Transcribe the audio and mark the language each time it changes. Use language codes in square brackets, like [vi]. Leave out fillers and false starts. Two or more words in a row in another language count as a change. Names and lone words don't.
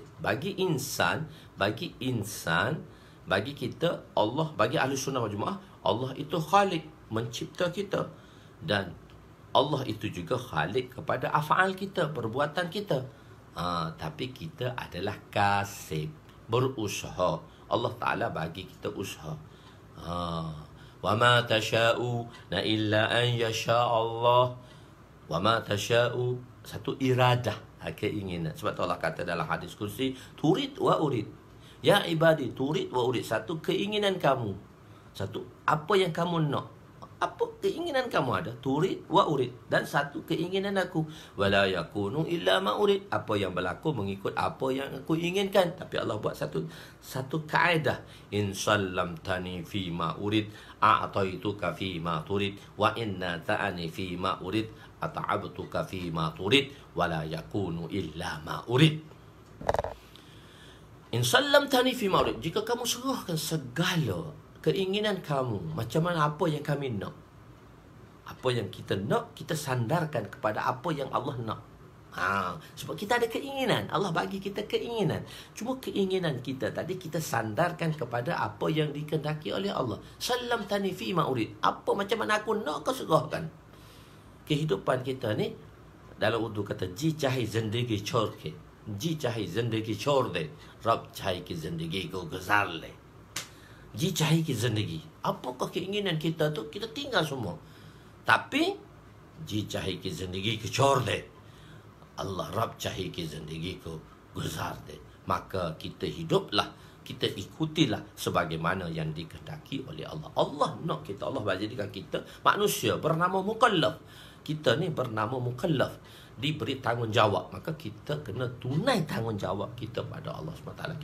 [ms] Bagi insan, bagi kita, Allah, bagi [ar] أهل السنة والجماعة, [ms] Allah itu Khalik, mencipta kita. Dan Allah itu juga Khalik kepada af'al kita, perbuatan kita. Tapi kita adalah kasib, berusaha. [ar] الله تعالى [ms] bagi kita usaha. [ar] وما تشاءون إلا أن يشاء الله. وما تشاء, [ms] satu iradah, keinginan. Sebab tu Allah kata dalam hadis kursi, [ar] تريد وأريد. يا عبادي، تريد وأريد. [ms] Satu keinginan kamu. Satu, apa yang kamu nak. Apa keinginan kamu ada? [ar] تريد وأريد. [ms] Dan satu keinginan aku. [ar] ولا يكون إلا ما أريد. [ms] Apa yang berlaku mengikut apa yang aku inginkan. Tapi Allah buat satu kaedah. [ar] إن سلمتني فيما أريد، أعطيتك فيما تريد، وإن عاندتني فيما أريد، أتعبتك فيما تريد، ولا يكون إلا ما أريد. إن سلمتني فيما أريد. [ms] Jika kamu serahkan segala keinginan kamu, macam mana, apa yang kami nak, Apa yang kita nak, kita sandarkan kepada apa yang Allah nak. Sebab kita ada keinginan. Allah bagi kita keinginan. Cuma keinginan kita tadi kita sandarkan kepada apa yang dikehendaki oleh Allah. [ar] سلمتني فيما أريد. [ms] Apa macam mana aku nak kau serahkan. Kehidupan kita ni dalam urdu kata [ur] جی چاہی زندگی چھوڑ کے. جی چاہی زندگی چھوڑ دے۔ رب چاہی کی زندگی کو گزار لے. جی چاہی کی زندگی. [ms] Apakah keinginan kita tu kita tinggal semua. [ur] Tapi جی چاہی کی زندگی کو چھوڑ دے. اللہ رب چاہی کی زندگی کو گزار دے. [ms] Maka kita hiduplah, kita ikutilah sebagaimana yang dikehendaki oleh Allah. Allah nak kita, Allah jadikan kita manusia bernama mukallaf. Kita ni bernama mukallaf, diberi tanggungjawab. Maka kita kena tunai tanggungjawab kita pada Allah SWT.